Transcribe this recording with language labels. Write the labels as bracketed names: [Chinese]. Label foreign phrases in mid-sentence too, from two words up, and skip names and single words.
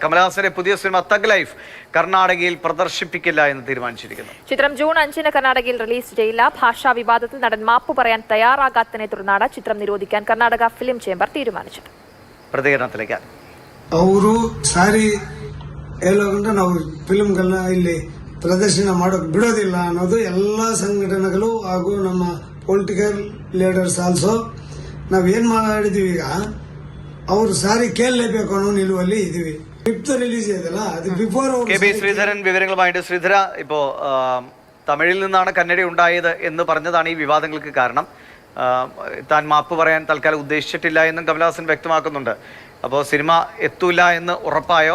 [Malayalam] കമലഹാസന്റെ പുതിയ സിനിമ തഗ് ലൈഫ് കർണാടകയിൽ പ്രദർശിപ്പിക്കില്ല എന്ന് തീരുമാനിച്ചിരിക്കുന്നു. ചിത്രം ജൂൺ 5 കർണാടകയിൽ റിലീസ് ചെയ്യില്ല. ഭാഷാ വിവാദത്തിൽ നടൻ മാപ്പ് പറയാൻ തയ്യാറാകാത്തതിനെ തുടർന്നാണ് ചിത്രം നിരോധിക്കാൻ കർണാടക ഫിലിം ചേംബർ തീരുമാനിച്ചത്. പ്രതികരണത്തിലേക്ക് [Kannada] ಅವರು ಸಾರಿ ಹೇಳೋಗಂಟ ನಾವು ಫಿಲ್ಮ್ಗಳನ್ನ ಇಲ್ಲಿ ಪ್ರದರ್ಶನ ಮಾಡೋಕೆ ಬಿಡೋದಿಲ್ಲ ಅನ್ನೋದು ಎಲ್ಲ ಸಂಘಟನೆಗಳು ಹಾಗೂ ನಮ್ಮ ಪೊಲಿಟಿಕಲ್ ಲೀಡರ್ಸ್ ಆಲ್ಸೋ ನಾವೇನ್ ಮಾಡಿದೀವಿ ಈಗ ಅವರು ಸಾರಿ ಕೇಳಲೇಬೇಕು ಅನ್ನೋ ನಿಲುವಲ್ಲಿ ಇದೀವಿ. [Malayalam] ഫിഫ്ത്ത് റിലീസ് ചെയ്തല്ല അത് ബിഫോർ. കെ പി ശ്രീധരൻ വിവരങ്ങളുമായിട്ട്. ശ്രീധര, ഇപ്പോ തമിഴിൽ നിന്നാണ് കന്നഡ ഉണ്ടായത് എന്ന് പറഞ്ഞതാണ് ഈ വിവാദങ്ങൾക്ക് കാരണം. താൻ മാപ്പ് പറയാൻ തൽക്കാലം ഉദ്ദേശിച്ചിട്ടില്ല എന്നും കമലഹാസൻ വ്യക്തമാക്കുന്നുണ്ട്. അപ്പോൾ സിനിമ എത്തൂല എന്ന് ഉറപ്പായോ?